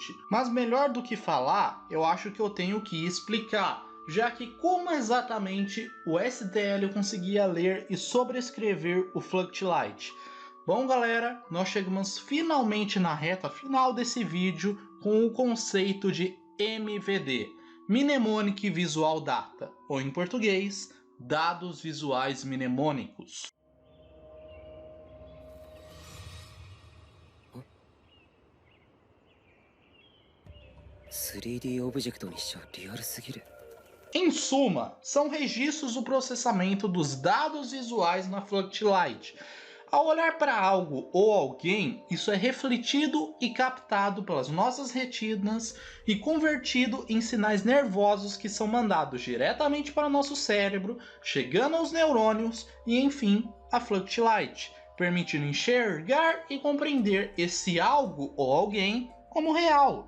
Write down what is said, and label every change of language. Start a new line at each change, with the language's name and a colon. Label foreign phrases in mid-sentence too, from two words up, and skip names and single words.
Portuguese: Mas melhor do que falar, eu acho que eu tenho que explicar, já que como exatamente o STL conseguia ler e sobrescrever o Fluctilight. Bom, galera, nós chegamos finalmente na reta final desse vídeo com o conceito de MVD,
English: Mnemonic Visual Data,
Portuguese: ou em português, Dados Visuais Mnemônicos.
Japanese: 3D オブジェクトにしちゃリアルすぎる。
Portuguese: Em suma, são registros do processamento dos dados visuais na Fluctilight. Ao olhar para algo ou alguém, isso é refletido e captado pelas nossas retinas e convertido em sinais nervosos que são mandados diretamente para o nosso cérebro, chegando aos neurônios e, enfim, a Fluctilight, permitindo enxergar e compreender esse algo ou alguém como real.